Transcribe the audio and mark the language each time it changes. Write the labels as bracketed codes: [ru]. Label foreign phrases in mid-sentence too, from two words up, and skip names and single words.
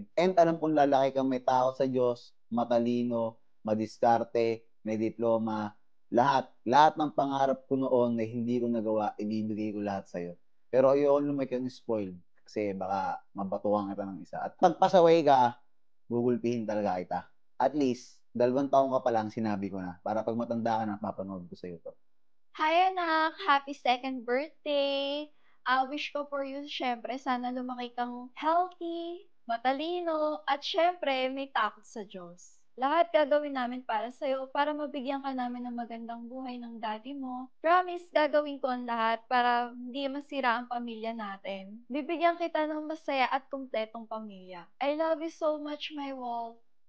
[tl] And alam kong lalaki kang may takot sa Diyos, matalino, madiskarte, may diploma, Lahat ng pangarap ko noon na hindi ko nagawa, ibibigay ko lahat sa'yo. Pero ayoko lumaki ng spoiled kasi baka mabatukan kita ng isa. At pagpasaway ka, gugulpihin talaga kita. [en] At least, [tl] 2 taon ka pa lang, sinabi ko na. Para pag matanda ka na, papanood ko sa'yo to. Hi anak! [en] Happy second birthday! Wish ko for you, [tl] syempre, sana lumaki kang healthy, matalino, at syempre, may takot sa Diyos. Lahat gagawin namin para sa'yo, para mabigyan ka namin ng magandang buhay ng daddy mo. Promise, gagawin ko ang lahat para hindi masira ang pamilya natin. Bibigyan kita ng masaya at kumpletong pamilya. [en] I love you so much, my Walt.